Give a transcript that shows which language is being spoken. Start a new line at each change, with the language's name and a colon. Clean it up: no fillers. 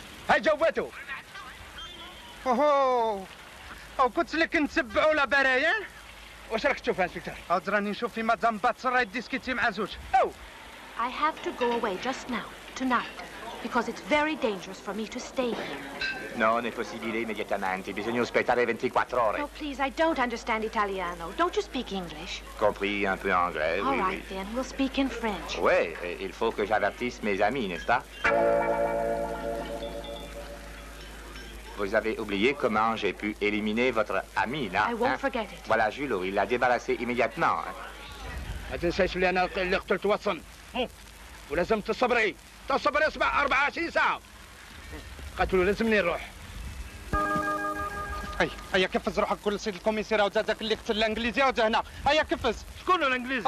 Arabic: هاي جوبته. او كنت لك نتبعوا لاباريين. واش راك تشوف انسبكتور؟ راني نشوف في مدام باتسر راهي ديسكيتي مع زوج.
English: I have to go away just now, tonight, because it's very dangerous for me to stay here.
Italian: Non, è possibile immediatamente. Bisogna aspettare 24 ore.
English: No, please, I don't understand Italiano. Don't you speak English?
French: Compris un peu anglais,
English: All
French: oui,
English: right, then. We'll speak in French.
French: Oui, il faut que j'avertisse mes amis, n'est-ce pas? Vous avez oublié comment j'ai pu éliminer votre ami, là?
English: I won't forget it.
French: Voilà, Jules, il l'a débarrassé immédiatement.
Arabic: ما تنساش اللي أنا اللي قتلت واتسون. ولازم تصبري. اسمع 24 ساعة. قتلوا لازمني نروح. هيا كفز روحك كل سيد الكوميسير هذاك اللي قتل الانجليزي هذا هنا. هيا كفز. شكون الانجليزي؟